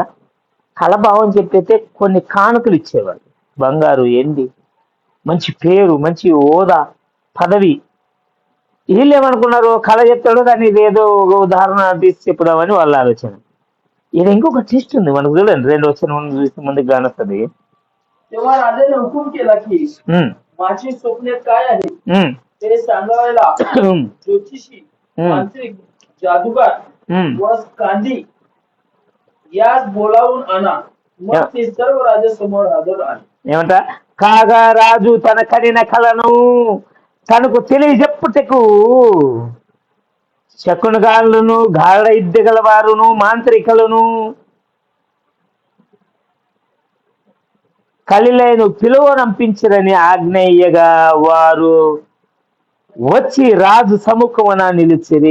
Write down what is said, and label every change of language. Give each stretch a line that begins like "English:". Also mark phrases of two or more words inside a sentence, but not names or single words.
Telugu: కళాభావం చెప్పితే కొన్ని కానుకలు ఇచ్చేవాడు. బంగారు, ఎండి, మంచి పేరు, మంచి హోదా, పదవి. వీళ్ళు ఏమనుకున్నారు? కళ చెప్తాడు, దాన్ని ఏదో ఒక ఉదాహరణ తీసి చెప్పుదామని వాళ్ళ ఆలోచన. ఇది ఇంకొక ట్విస్ట్ ఉంది మనకు. చూడండి, 2 వచ్చిన ముందుకు కానొస్తుంది.
Marathi: तेव्हा राजाने हुकूम केला की माझी स्वप्ने काय आहे ते सांगायला ज्योतिषी, मांत्रिक, जादूगार व कांदी यास बोलावून आणा. मग ते सर्व राजासमोर हजर आले.
Telugu: ఏమంట? కాగా రాజు తన కడిన కళను తనకు తెలియజెప్పుటకు శకునగాళ్ళను, గాఢ ఇద్దె గలవారును, మాంత్రికలను కలిలైన పిలువనంపించరని ఆజ్ఞేయగా వారు వచ్చి రాజు సముఖమున నిలిచిరి.